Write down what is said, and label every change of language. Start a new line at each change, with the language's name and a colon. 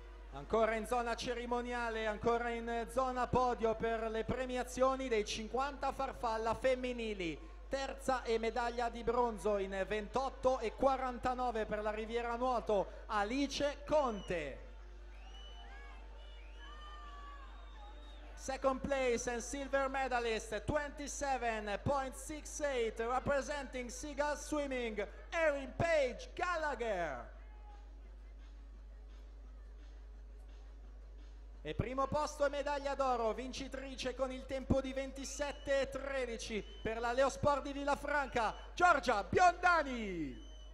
Italian: Ancora in zona cerimoniale, ancora in zona podio per le premiazioni dei 50 farfalla femminili. Terza e medaglia di bronzo in 28,49 per la Riviera Nuoto, Alice Conte.
English: Second place and silver medalist, 27.68, representing Seagull Swimming, Erin Page Gallagher.
Italian: E primo posto e medaglia d'oro, vincitrice con il tempo di 27,13 per la Leosport di Villafranca, Giorgia Biondani.